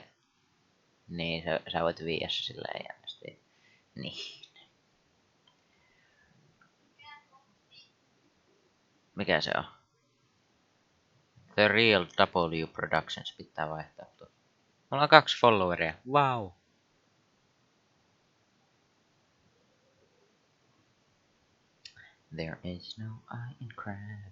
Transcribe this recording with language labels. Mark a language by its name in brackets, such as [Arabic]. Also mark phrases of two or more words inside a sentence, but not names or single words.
[Finnish] Niin, sä voit viiä se silleen jännästi. Niin. Mikä se on? The Real W Productions pitää vaihtaa tuo. Mulla on 2 followeria. [English] Wow. There is no I in crab.